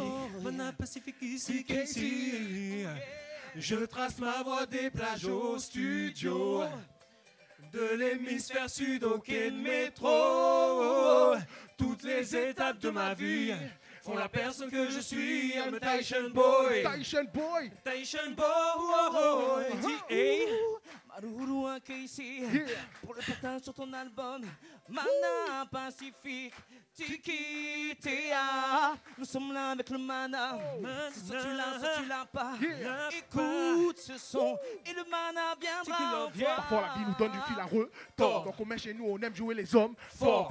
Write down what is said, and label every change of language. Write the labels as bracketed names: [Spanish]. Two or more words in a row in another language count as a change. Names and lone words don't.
[French] Mana Pacific ici qu'ici. Je trace ma voie des plages au studio, de l'hémisphère sud au quai de métro. Toutes les étapes de ma vie font la personne que je suis. [English] I'm a Taishan boy. Taishan boy. Taishan boy. Hey. [French] Maruru à Casey, pour le partage sur ton album Mana Pacific. Tiki Tea, nous sommes là avec le mana. Si tu l'as pas, écoute ce son et le mana viendra. Parfois la vie nous donne du fil à retordre, donc on met chez nous, on aime jouer les hommes forts.